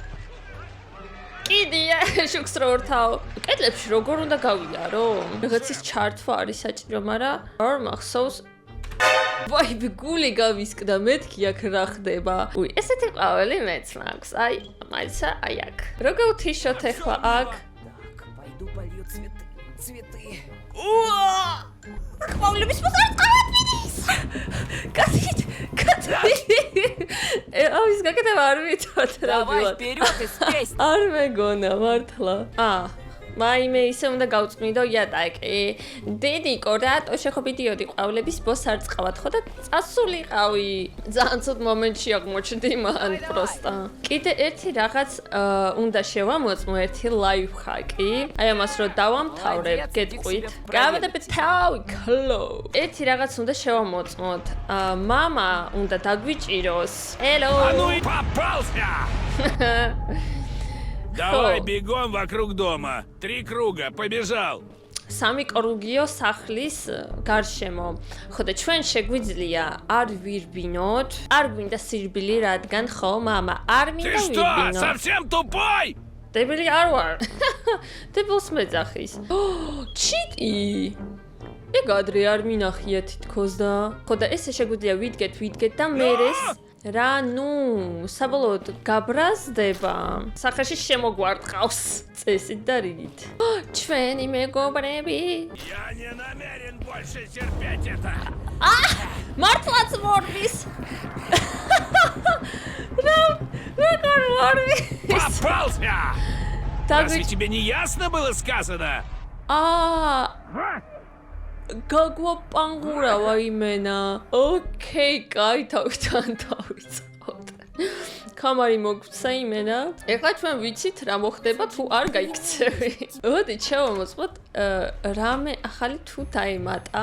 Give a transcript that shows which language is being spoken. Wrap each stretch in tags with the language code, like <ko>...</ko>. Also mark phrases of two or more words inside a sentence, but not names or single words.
<ka>კიდია შუქს რო ვრთავ. კედლებში როგორ უნდა გავიარო? რაღაცის ჩართვა არის საჭირო, მაგრამ არ მახსოვს. ვაი, გული გავისკდა, მეთქი აქ რა ხდება. ესეთი ყვავილი მეც მაქვს. აი, მაიცა, აი აქ. რო გავთიშოთ ახლა აქ.</ka> <ru>Пойду полью цветы.</ru> <ka>ყვავილების მოსარწყავად მიდის. კაცით. ის გაკეთება არ ვიცოდ რა</ka> <ru>Давай вперед из песни.</ru> <ka>არ მეგონა მართლა. მაიმე ისე უნდა გავწმინდო იატაკი. დედიკო, რატო შეხობიდიოდი ყვავლების ბოს არ წყავად ხო და წასულიყავი. ძალიან ცუდ მომენტში აღმოჩნდი მან პროსტა. კიდე ერთი რაღაც უნდა შევამოწმო ერთი ლაიფჰაკი. აი ამას რო დავამთავრებ, გეტყვით. გავედებით თავი ქლო. ერთი რაღაც უნდა შევამოწმოთ. მამა უნდა დაგვიჭიროს.</ka> <en>Hello.</en> <ru>А ну и попался! Давай бегом вокруг дома. 3 круга, побежал.</ru> <ka>სამი კრუგიო სახლის გარშემო. ხო და ჩვენ შეგვიძლია არ ვირბინოთ, არ გვინდა სირბილი, რადგან ხო, მამა, არ</ka> <ru>Ты</ru> <ka>მინდა</ka> <ru>что,</ru> <ka>ვირბინო.</ka> <ru>совсем тупой?</ru> <ka>დებილი არ ვარ. დებილს მეძახის. ჩიტი. ეგ ადრე არ მინახია თითქოს და. ხო და ესე შეგვიძლია ვიდგეთ და მერეს რა, ნუ, საბოლოოდ გაბრაზდება. სახეში შემოგვარტყავს წესით და რიგით. ჩვენი მეგობრები.</ka> <ru>Я не намерен больше терпеть это.</ru> <ka>მართლაც მორბის. რა მორბის?</ka> <ru>Попался!</ru> <ka>დაგვი</ka> <ru>Разве тебе не ясно было сказано?</ru> <ka>გაგვაპანგურა ვაიმენა. ოკეი, კაი, თავიდან დავიწყოთ. კამარი მოგვცა იმენა. ეხლა ჩვენ ვიცით რა მოხდება თუ არ გაიქცევი. მოდი ჩავამოწმოთ რამე ახალი თუ დაემატა.</ka>